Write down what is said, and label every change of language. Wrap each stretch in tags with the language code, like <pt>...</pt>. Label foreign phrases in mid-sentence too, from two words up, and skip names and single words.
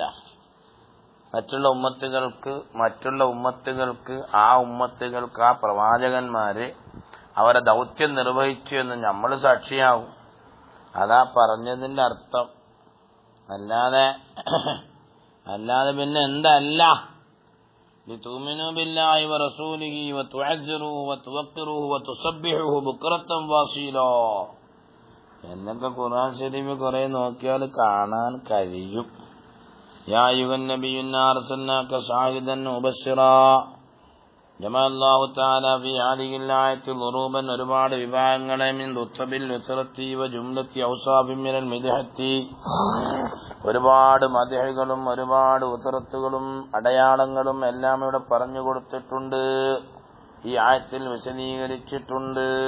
<ml>മറ്റുള്ള ഉമ്മത്തുകൾക്ക് ആ ഉമ്മത്തുകൾക്ക് ആ പ്രവാചകന്മാര് അവരെ ദൗത്യം നിർവഹിച്ചു എന്ന് നമ്മൾ സാക്ഷിയാകും. അതാ പറഞ്ഞതിന്റെ അർത്ഥം. അല്ലാതെ പിന്നെ എന്തല്ല.</ml> <ar>لتؤمنوا بالله ورسوله وتعزروه وتوقروه وتسبحوه بكرة واصيلا</ar> <ml>എന്നൊക്കെ ഖുർആൻ ശരീഫ് കുറെ നോക്കിയാൽ കാണാൻ കഴിയും.</ml> <ar>يا أيها النبي إنا أرسلناك شاهدا مبشرا. جمع الله تعالى في هذه الآية ضروبا,</ar> <ml>ഒരുപാട് വിഭാഗങ്ങളെ</ml> <ar>من رتب الأثرة و جملة أوصاف من المدحة,</ar> <ml>ഒരുപാട് മദ്ഹുകളും ഒരുപാട് ഉസ്റത്തുകളും അടയാളങ്ങളും എല്ലാം ഇവിടെ പറഞ്ഞു കൊടുത്തിട്ടുണ്ട്, ഈ ആയത്തിൽ വിശദീകരിച്ചിട്ടുണ്ട്.</ml>